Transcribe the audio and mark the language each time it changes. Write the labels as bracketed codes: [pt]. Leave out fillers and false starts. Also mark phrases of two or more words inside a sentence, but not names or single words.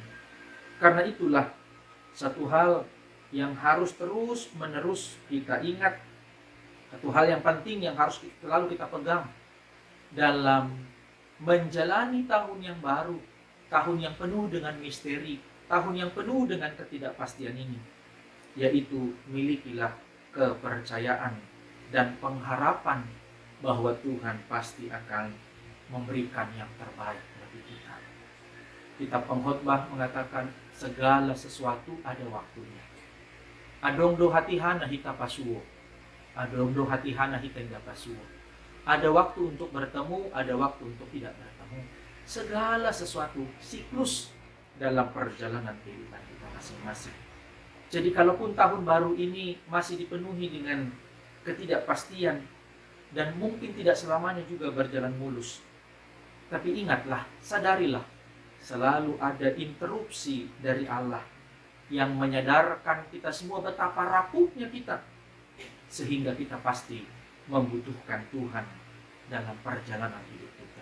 [id] Karena itulah satu hal yang harus terus-menerus kita ingat, satu hal yang penting yang harus selalu kita pegang dalam menjalani tahun yang baru, tahun yang penuh dengan misteri, tahun yang penuh dengan ketidakpastian ini, yaitu milikilah kepercayaan dan pengharapan bahwa Tuhan pasti akan memberikan yang terbaik bagi kita. Kitab Pengkhotbah mengatakan segala sesuatu ada waktunya. [bts] Adong do hatihana hita pasuo, adong do hatihana hita indah pasuo. [id] Ada waktu untuk bertemu, ada waktu untuk tidak bertemu. Segala sesuatu siklus dalam perjalanan kehidupan kita masing-masing. Jadi kalaupun tahun baru ini masih dipenuhi dengan ketidakpastian dan mungkin tidak selamanya juga berjalan mulus, tapi ingatlah, sadarilah, selalu ada interupsi dari Allah yang menyadarkan kita semua betapa rapuhnya kita, sehingga kita pasti membutuhkan Tuhan dalam perjalanan hidup kita.